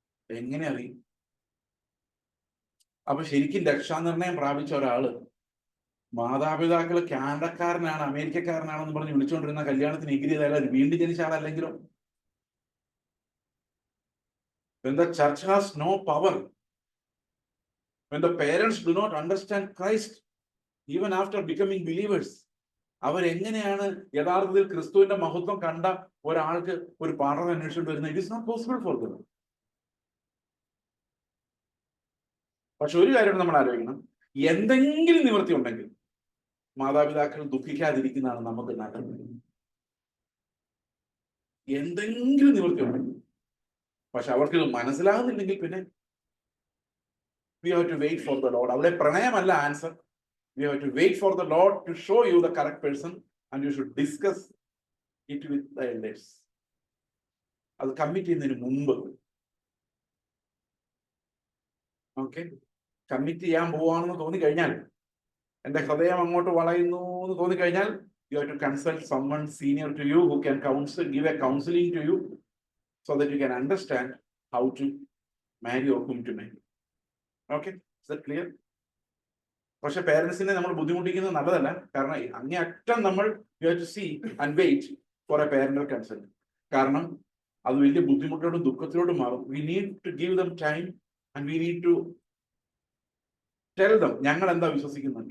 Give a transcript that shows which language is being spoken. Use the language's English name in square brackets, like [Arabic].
[Malayalam] എങ്ങനെ അറിയും? അപ്പൊ ശരിക്കും രക്ഷാനിർണയം പ്രാപിച്ച ഒരാള് മാതാപിതാക്കള് കാനഡക്കാരനാണ്, അമേരിക്കക്കാരനാണെന്ന് പറഞ്ഞ് വിളിച്ചുകൊണ്ടിരുന്ന കല്യാണത്തിന് എഗ്രി ചെയ്താൽ വീണ്ടും ജനിച്ച ആളല്ലെങ്കിലും. [English] When the church has no power, when the parents do not understand Christ, even after becoming believers, [Malayalam] അവരെങ്ങനെയാണ് യഥാർത്ഥത്തിൽ ക്രിസ്തുവിന്റെ മഹത്വം കണ്ട ഒരാൾക്ക് ഒരു പാഠം അന്വേഷിച്ചിട്ട് വരുന്നത്? [English] It is not possible for them. [Malayalam] പക്ഷെ ഒരു കാര്യം നമ്മൾ ആലോചിക്കണം, എന്തെങ്കിലും നിവൃത്തി ഉണ്ടെങ്കിൽ മാതാപിതാക്കൾ ദുഃഖിക്കാതിരിക്കുന്നതാണ് നമുക്ക് നല്ലത്. എന്തെങ്കിലും നിവൃത്തി ഉണ്ടെങ്കിൽ. പക്ഷെ അവർക്ക് ഇത് മനസ്സിലാകുന്നില്ലെങ്കിൽ പിന്നെ [English] we have to wait for the Lord. [Malayalam] അവിടെ പ്രണയമല്ല answer. [English] We have to wait for the Lord to show you the correct person and you should discuss it with the elders. [Malayalam] അത് കമ്മിറ്റ് ചെയ്യുന്നതിന് മുമ്പ്. ഓക്കെ, കമ്മിറ്റ് ചെയ്യാൻ പോവാണെന്ന് തോന്നിക്കഴിഞ്ഞാൽ, [English] എന്റെ ഹൃദയം അങ്ങോട്ട് വളയുന്നു എന്ന് തോന്നിക്കഴിഞ്ഞാൽ, you have to consult someone senior to you who can counsel, give a counseling to you so that you can understand how to marry or whom to marry. Okay, is that clear? [Malayalam] പക്ഷെ പേരൻസിനെ നമ്മൾ ബുദ്ധിമുട്ടിക്കുന്നത് നല്ലതല്ല. കാരണം അങ്ങേയറ്റം നമ്മൾ [English] You have to see and wait for a parental consent. [Malayalam] കാരണം അത് വലിയ ബുദ്ധിമുട്ടോടും ദുഃഖത്തിലോട്ടും മാറും. [English] we need to give them time and we need to tell them [Malayalam] ഞങ്ങൾ എന്താ വിശ്വസിക്കുന്നത്.